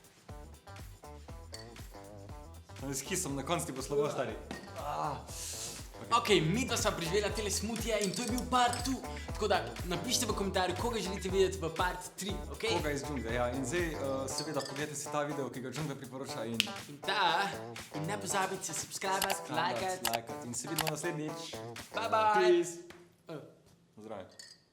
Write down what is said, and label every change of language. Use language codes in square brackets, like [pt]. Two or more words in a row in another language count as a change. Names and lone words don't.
[sl] S kisom na koncu ti bo slabo, stari. Ok, mi dva sva preživela tele smutije in to je bil part 2. Tako da, napišite v komentarju, koga želite videti v part 3, ok? Koga iz džungle, ja. In zdaj, seveda, pogledajte si ta video, ki ga džungla priporoča in... In ne pozabite [en] subscribe, like [sl] In se vidimo naslednjič. [en] Bye bye. Peace. [sl] Zdravje.